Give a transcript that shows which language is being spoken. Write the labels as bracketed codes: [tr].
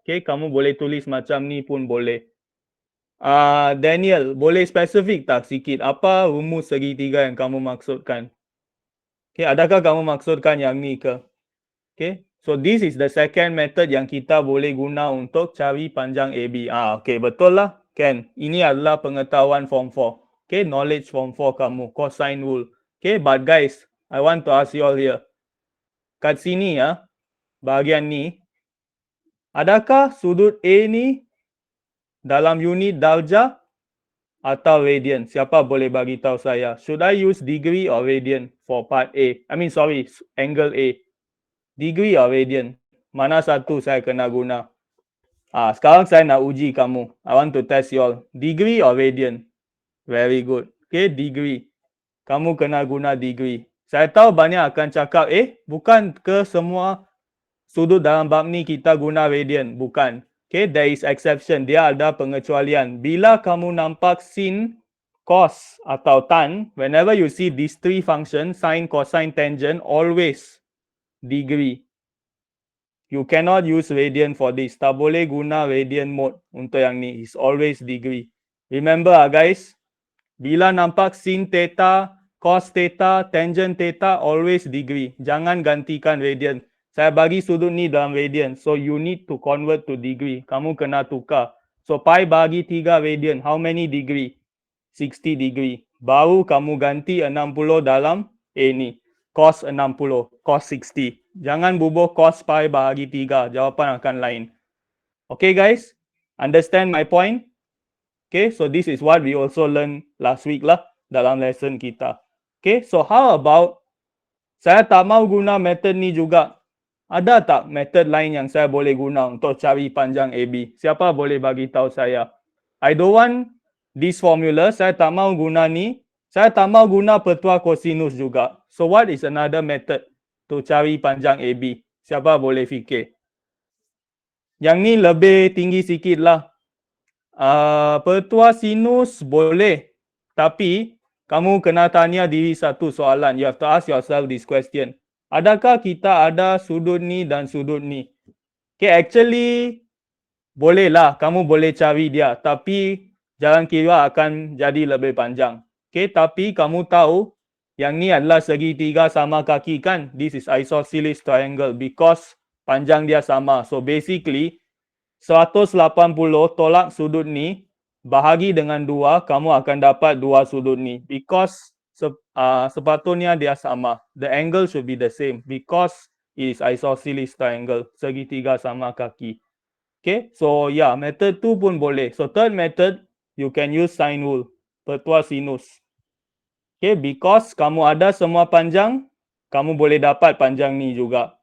[ms] Okay, kamu boleh tulis macam ni pun boleh. Daniel, boleh spesifik tak sikit apa rumus segitiga yang kamu maksudkan? Okay, adakah kamu maksudkan yang ni ke? Okay, [en] so this is the second method [ms] yang kita boleh guna untuk cari panjang AB. Okay, betul lah. Kan, ini adalah pengetahuan form 4. [en] Okay, knowledge form 4 [ms] kamu, [en] cosine rule. Okay, but guys, I want to ask you all here. [ms] kat sini ya, bahagian ni, adakah sudut A ni dalam unit darjah atau radian? Siapa boleh bagi tahu saya? [en] Should I use degree or radian for part A? Angle A. Degree or radian? [ms] Mana satu saya kena guna? Sekarang saya nak uji kamu. [en] I want to test you all. Degree or radian? Very good. Okay, degree. [ms] Kamu kena guna degree. Saya tahu banyak akan cakap, bukan ke semua sudut dalam bab ni kita guna radian. Bukan. [en] Okay, there is exception. [ms] Dia ada pengecualian. Bila kamu nampak sin, cos atau tan, [en] whenever you see these three functions, sine, cosine, tangent, always degree. You cannot use radian for this. [ms] Tak boleh guna radian mode untuk yang ni. [en] It's always degree. Remember guys, [ms] bila nampak [en] sin theta, cos theta, tangent theta, always degree. [ms] Jangan gantikan radian. Saya bagi sudut ni dalam radian. [en] So you need to convert to degree. [ms] Kamu kena tukar. So pi bagi 3 radian. [en] How many degree? 60 degree. [ms] Baru kamu ganti 60 dalam A ni. Cos 60, cos 60. Jangan bubuh cos pi bahagi 3. Jawapan akan lain. [en] Okay guys? Understand my point? Okay, so this is what we also learned last week [ms] lah dalam [en] lesson kita. [ms] Okay, [en] so how about [ms] saya tak mau guna method ni juga. Ada tak method lain yang saya boleh guna untuk cari panjang AB? Siapa boleh bagi tahu saya? [en] I don't want this formula. [ms] Saya tak mau guna ni. Saya tak mau guna petua kosinus juga. [en] So what is another method to [ms] cari panjang AB? Siapa boleh fikir? Yang ni lebih tinggi sikit lah. Petua sinus boleh, tapi kamu kena tanya diri satu soalan. [en] You have to ask yourself this question. [ms] Adakah kita ada sudut ni dan sudut ni? Okay, actually bolehlah, kamu boleh cari dia, tapi jalan kira akan jadi lebih panjang. Okay, tapi kamu tahu yang ni adalah segitiga sama kaki kan? [en] This is isosceles triangle because [ms] panjang dia sama. [en] So basically [ms] 180 tolak sudut ni bahagi dengan 2, kamu akan dapat 2 sudut ni. [en] Because [ms] sepatutnya dia sama. [en] The angle should be the same. Because it is isosceles triangle. [ms] Segitiga sama kaki. [en] Okay. So yeah, method 2 [ms] pun boleh. [en] So third method, you can use sine rule. [ms] Petua sinus. Okay. Because kamu ada semua panjang, kamu boleh dapat panjang ni juga.